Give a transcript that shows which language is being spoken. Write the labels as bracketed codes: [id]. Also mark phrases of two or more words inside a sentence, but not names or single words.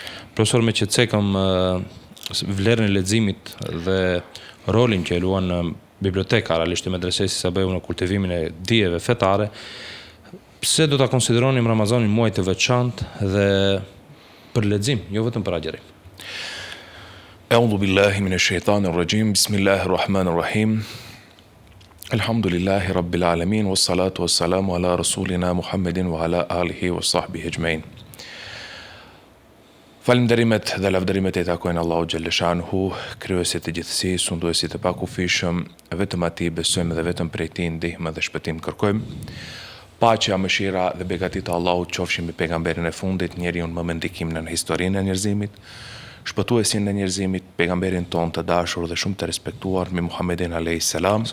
[sq] Profesor, me që cekëm vlerën e leximit dhe rolin që e luan në biblioteka realisht e Medresesë Sabeu në kultivimin e dijeve fetare, pse do ta konsideronim Ramazanin muaj të veçantë dhe për lexim, jo vetëm për agjerim? [ar] أعوذ بالله من الشيطان الرجيم. بسم الله الرحمن الرحيم. الحمد لله رب العالمين والصلاة والسلام على رسولنا محمد وعلى آله وصحبه أجمعين. [sq] Falënderimet dhe lavdërimet e takojnë Allahu xhaleshanhu, krijuesit të gjithësisë, sunduesit të pakufishëm, vetëm atij besojmë dhe vetëm prej tij ndihmë dhe shpëtim kërkojmë. Paqja, mëshira dhe begatit e Allahut qofshin mbi pejgamberin e fundit, njeriu më me ndikim në historinë e njerëzimit, shpëtuesin e njerëzimit, pejgamberin ton të dashur dhe shumë të respektuar, me Muhammedin [ar] عليه السلام.